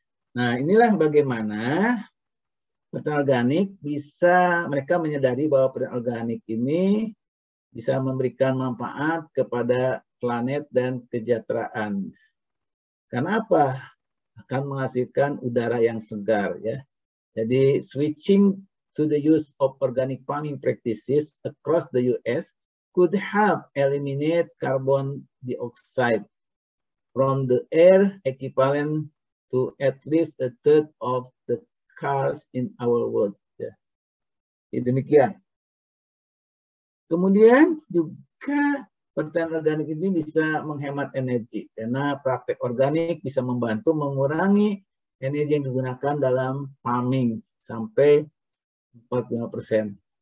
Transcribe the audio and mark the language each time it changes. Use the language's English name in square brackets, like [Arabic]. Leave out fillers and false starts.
[Indonesian] Nah, inilah bagaimana pertanian organik bisa mereka menyadari bahwa pertanian organik ini bisa memberikan manfaat kepada planet dan kesejahteraan. Karena apa? Akan menghasilkan udara yang segar, ya. [English] Jadi switching to the use of organic farming practices across the US could help eliminate carbon dioxide from the air equivalent to at least a third of the cars in our world. [Indonesian] Ya. Demikian. Kemudian juga pertanian organik ini bisa menghemat energi karena praktek organik bisa membantu mengurangi energi yang digunakan dalam farming sampai 45%.